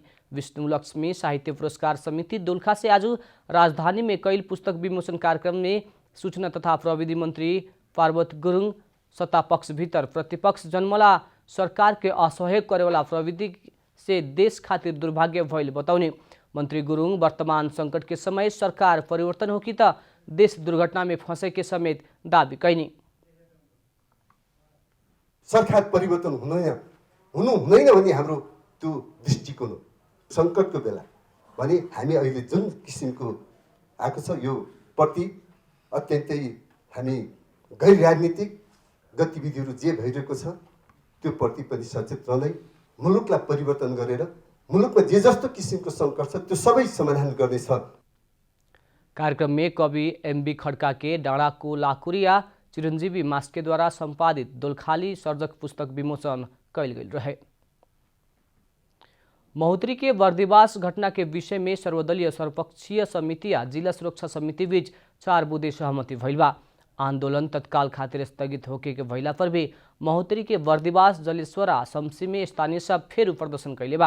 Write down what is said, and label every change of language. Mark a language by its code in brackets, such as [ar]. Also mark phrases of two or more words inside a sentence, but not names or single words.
[bho] विष्णु लक्ष्मी साहित्य पुरस्कार समिति दोलखा से आज राजधानी में कैल पुस्तक विमोचन कार्यक्रम में सूचना तथा प्रविधि मंत्री पार्वत गुरुङ सत्ता पक्ष भीतर प्रतिपक्ष जन्मला सरकार के असहयोग करेवाला प्रविधि से देश खातिर दुर्भाग्य भइल बताउने। मंत्री गुरुङ वर्तमान संकट के समय सरकार परिवर्तन हो कि त देश दुर्घटना में फंसे के समेत दावी कैनी। [ne] सरकार परिवर्तन हुनु हुँदैन भने हाम्रो त्यो दृष्टिकोण हो। संकटको बेला भने हामी अहिले जुन किसिमको आएको छ यो प्रति अत्यन्तै हामी गैर राजनीतिक गतिविधिहरू जे भइरहेको छ त्यो प्रति पनि सचेत रहँदै मुलुकलाई परिवर्तन गरेर मुलुकमा जे जस्तो किसिमको सङ्कट छ त्यो सबै समाधान गर्नेछ। [bho] कार्यक्रम में कवि एमबी खड्का के डाँडाको लाकुरिया चिरंजीवी मास्के द्वारा संपादित दोलखाली सर्जक पुस्तक विमोचन कैल गेल रहे। महोत्तरी के बर्दिवास घटना के विषय में सर्वदलीय सर्वपक्षीय समिति या जिला सुरक्षा समिति बीच 4 बुँदे सहमति भइल बा। आंदोलन तत्काल खातिर स्थगित होके के भइला पर भी महोत्तरी के बर्दिवास, जलेश्वरा, शमसी में स्थानीय सब फेर प्रदर्शन कैले बा।